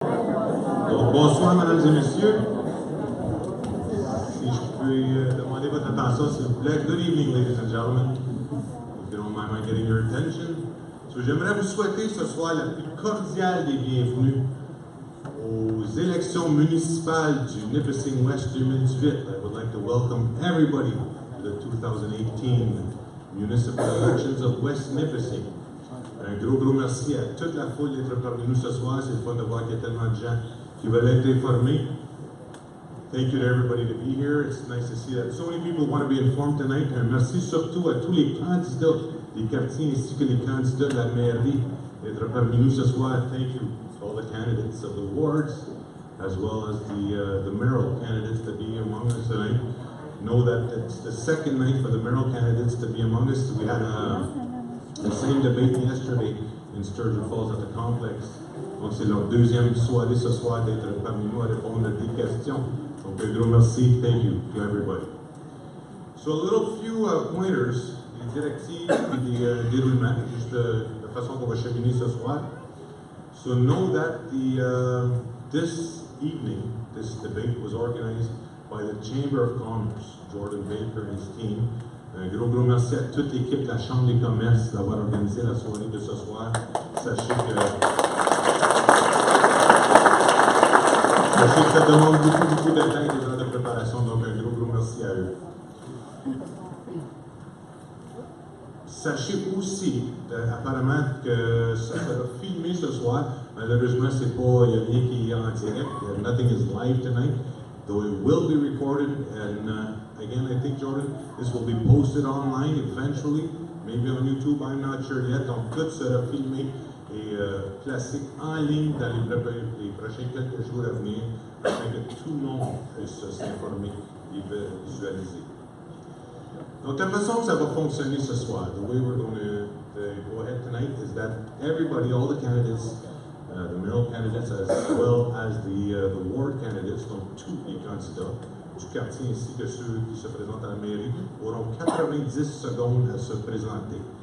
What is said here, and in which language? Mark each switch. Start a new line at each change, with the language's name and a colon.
French: Donc, bonsoir, mesdames et messieurs. Si je peux demander votre attention, s'il vous plaît.
English: Good evening, ladies and gentlemen. If you don't mind my getting your attention.
French: So, j'aimerais vous souhaiter ce soir la plus cordiale des bienvenues aux élections municipales du Nipissing West 2018.
English: I would like to welcome everybody to the 2018 Municipal Elections of West Nipissing.
French: Un gros merci à toute la foule d'être parmi nous ce soir. C'est le fun de voir qu'il y a tellement de gens qui veulent être informés.
English: Thank you to everybody to be here. It's nice to see that so many people want to be informed tonight.
French: Un merci surtout à tous les candidats des quartiers ainsi que les candidats de la mairie d'être parmi nous ce soir.
English: Thank you to all the candidates of the wards, as well as the mayoral candidates to be among us tonight. Know that it's the second night for the mayoral candidates to be among us. We had the same debate yesterday in Sturgeon Falls at the complex.
French: Donc c'est leur deuxième soirée ce soir d'être parmi nous à répondre à des questions. Donc un gros merci,
English: thank you to everybody. So a little few pointers,
French: des directives et des déroulements, juste de façon qu'on va cheminer ce soir.
English: So know that this evening, this debate was organized by the Chamber of Commerce, Jordan Baker and his team.
French: Un gros merci à toute l'équipe de la Chambre des commerces d'avoir organisé la soirée de ce soir. Sachez que ça demande beaucoup de temps et des heures de préparation, donc un gros merci à eux. Sachez aussi, apparemment, que ça sera filmé ce soir. Malheureusement, il n'y a rien qui est en direct.
English: Nothing is live tonight, though it will be recorded. And again, I think, Jordan, this will be posted online eventually, maybe on YouTube, I'm not sure yet.
French: Donc, tout sera filmé et placé en ligne dans les prochains quelques jours à venir, afin que tout le monde puisse s'informer et visualiser. Donc, la façon que ça va fonctionner ce soir,
English: the way we're going to go ahead tonight is that everybody, all the candidates, the mayoral candidates as well as the ward candidates,
French: donc tous les candidats du quartier ainsi que ceux qui se présentent à la mairie, auront 90 secondes à se présenter.